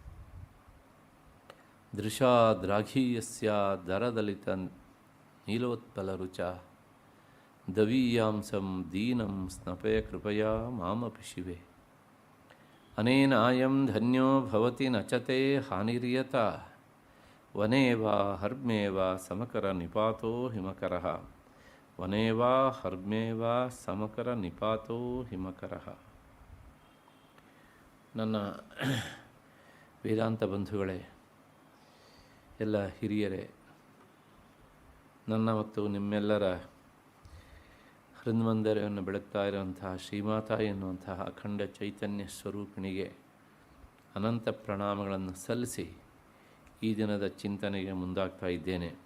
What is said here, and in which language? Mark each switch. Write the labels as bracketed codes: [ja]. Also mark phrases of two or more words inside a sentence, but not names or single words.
[sa] ದೃಶಾದ್ರಾಘೀಯಸ್ಯ ದರದಲಿತ ನೀಲೋತ್ಪಲರುಚ ದವೀಯಾಂಸಂ ದೀನಂ ಸ್ನಪಯ ಕೃಪಯಾ ಮಾಮಪಿ ಶಿವೆ. ಅನೇನಾಯಂ ಧನ್ಯೋ ಭವತಿ ನಚತೆ ಹಾನಿರ್ಯತ ವನೇ ವಾ ಹರ್ಮ್ಯೇ ವಾ ಸಮಕರ ನಿಪಾತೋ ಹಿಮಕರಃ. ವನೇ ವಾ ಹರ್ಮ್ಯೇ ವಾ ಸಮಕರ ನಿಪಾತೋ ಹಿಮಕರಃ. [kn] ನನ್ನ ವೇದಾಂತ ಬಂಧುಗಳೇ, ಎಲ್ಲ ಹಿರಿಯರೇ, ನನ್ನ ಮತ್ತು ನಿಮ್ಮೆಲ್ಲರ ಹೃನ್ಮಂದಿರವನ್ನು ಬೆಳಗ್ತಾ ಇರುವಂತಹ ಶ್ರೀಮಾತಾ ಎನ್ನುವಂತಹ ಅಖಂಡ ಚೈತನ್ಯ ಸ್ವರೂಪಿಣಿಗೆ ಅನಂತ ಪ್ರಣಾಮಗಳನ್ನು ಸಲ್ಲಿಸಿ ಈ ದಿನದ ಚಿಂತನೆಗೆ ಮುಂದಾಗ್ತಾ ಇದ್ದೇನೆ.